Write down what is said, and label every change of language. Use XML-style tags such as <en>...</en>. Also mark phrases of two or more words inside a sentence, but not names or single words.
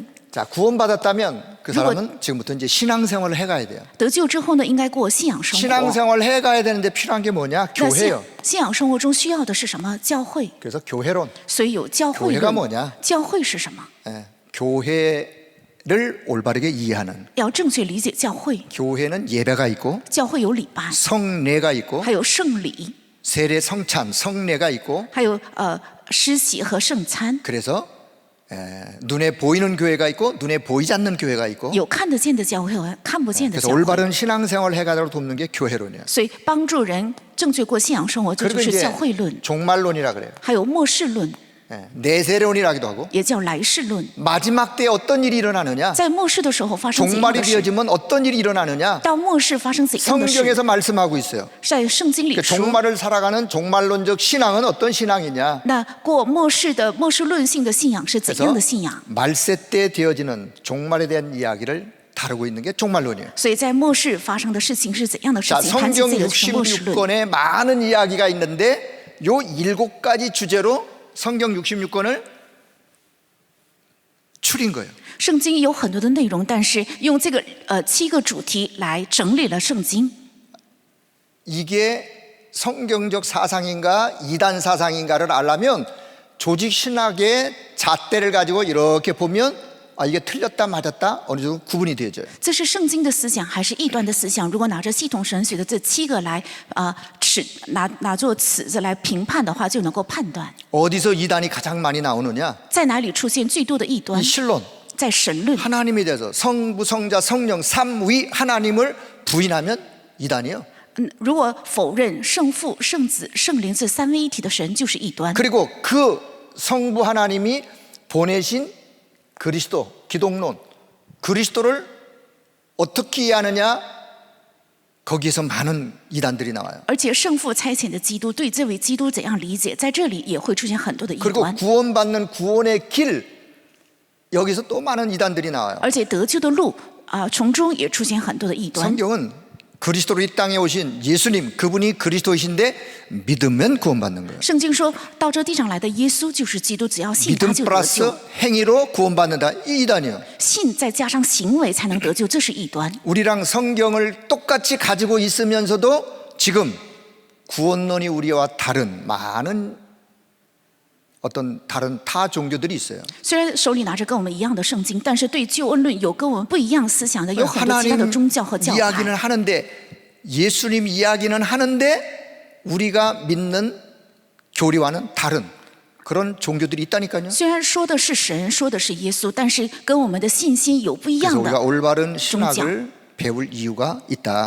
<ko>자, 구원받았다면 그 사람은 지금부터 이제 신앙생활을 해가야 돼요.</ko> <zh>得救之后呢，应该过信仰生活。</zh> <ko>신앙생활을 해가야 되는데 필요한 게 뭐냐?</ko> <zh>那</zh> <ko>교회요.</ko> <zh>信仰生活中需要的是什么？教会。</zh> <ko>그래서 교회론.</ko> <zh>所以有教会</zh> <ko>교회가</ko> <zh>论。</zh> <ko>뭐냐?</ko> <zh>教会是什么？</zh> <ko>예, 교회를 올바르게 이해하는.</ko> <zh>要正确理解教会。</zh> <ko>교회는 예배가 있고</ko> <zh>教会有礼拜，</zh> <ko>성례가 있고</ko> <zh>还有圣礼，</zh> <ko>세례 성찬 성례가 있고</ko> <zh>还有施洗和圣餐。</zh> <ko>그래서 눈에 보이는 교회가 있고 눈에 보이지 않는 교회가 있고</ko> <zh>有看得见的教会和看不见的</zh> <ko>그래서</ko> <zh>教会。</zh> <ko>올바른 신앙생활을 해가도록 돕는 게 교회론이에요.</ko> <zh>所以帮助人正确过信仰生活，这</zh> <ko>그리고</ko> <zh>就是</zh> <ko>이제</ko> <zh>教会论，</zh> <ko>종말론이라 그래요.</ko> <zh>还有末世论，</zh> <ko>내세론이라기도 하고</ko> <zh>也叫来世论。</zh> <ko>마지막 때에 어떤 일이 일어나느냐</ko> <zh>在末世的时候发生怎样</zh> <ko>종말이</ko> <zh>的事？</zh> <ko>되어지면 어떤 일이 일어나느냐</ko> <zh>到末世发生怎样的事？</zh> <ko>성경에서 말씀하고 있어요.</ko> <zh>在圣经里</zh> <ko>그</ko> <zh>说。</zh> <ko>종말을 살아가는 종말론적 신앙은 어떤 신앙이냐</ko> <zh>那过末世的末世论性的信仰是怎样</zh> <ko>그래서</ko> <zh>的信仰？</zh> <ko>말세 때 되어지는 종말에 대한 이야기를 다루고 있는 게 종말론이에요.</ko> <zh>所以在末世发生的事情是怎样的事</zh> <ko>자,</ko> <zh>情？谈起</zh> <ko>성경</ko> <zh>这个是末世论。</zh> <ko>66권에 많은 이야기가 있는데 요 7가지 주제로 성경 66권을 추린 거예요.</ko> <zh>圣经有很多的内容，但是用这个7个主题来整理了圣经。</zh> <ko>이게 성경적 사상인가 이단 사상인가를 알려면 조직 신학의 잣대를 가지고 이렇게 보면 아 이게 틀렸다 맞았다 어느 정도 구분이 되어져요.</ko> <zh>这是圣经的思想还是异端的思想？如果拿着系统神学的这7个来拿作尺子来评判的话，就能够判断</zh> <ko>어디서 이단이 가장 많이 나오느냐?</ko> <zh>在哪里出现最多的异端</zh> <ko>이 。 신론</ko> <zh>在神论，</zh> <ko>하나님에 대해서 성부 성자 성령 삼위 하나님을 부인하면 이단이에요.</ko> <zh>如果否认圣父、圣子、圣灵这三位一体的神，就是异端。</zh> <ko>그리고 그 성부 하나님이 보내신 그리스도 기독론 그리스도를 어떻게 이해하느냐 거기에서 많은 이단들이 나와요.</ko> <zh>而且圣父差遣的基督对这位基督怎样理解，在这里也会出现很多的异</zh> <ko>그리고</ko> <zh>端。</zh> <ko>구원받는 구원의 길 여기서 또 많은 이단들이 나와요.</ko> <zh>而且得救的路从中也出现很多的异端。</zh> <ko>성경은 그리스도로 이 땅에 오신 예수님 그분이 그리스도이신데 믿으면 구원받는 거예요.</ko> <zh>圣经说到这地上来的耶稣就是基督，只要信他</zh> <ko>믿음</ko> <zh>就得</zh> <ko>플러스</ko> <zh>救，</zh> <ko>행위로 구원받는다. 이 이단이에요.</ko> <zh>信再加上行为才能得救，这是异端。</zh> <ko>우리랑 성경을 똑같이 가지고 있으면서도 지금 구원론이 우리와 다른 많은 어떤 다른 타 종교들이 있어요.</ko> <zh>虽然手里拿着跟我们一样的圣经，但是对救恩论有跟我们不一样思想的有很多其他的</zh> <ko>하나님</ko> <zh>宗教和教</zh> <ko>이야기는</ko> <zh>派。</zh> <ko>하는데 예수님 이야기는 하는데 우리가 믿는 교리와는 다른 그런 종교들이 있다니까요.</ko> <zh>虽然说的是神，说的是耶稣，但是跟我们的信心有不一</zh> <ko>그래서</ko> <zh>样</zh> <ko>우리가</ko> <zh>的，</zh> <ko>올바른 신학을 배울 이유가 있다.</ko>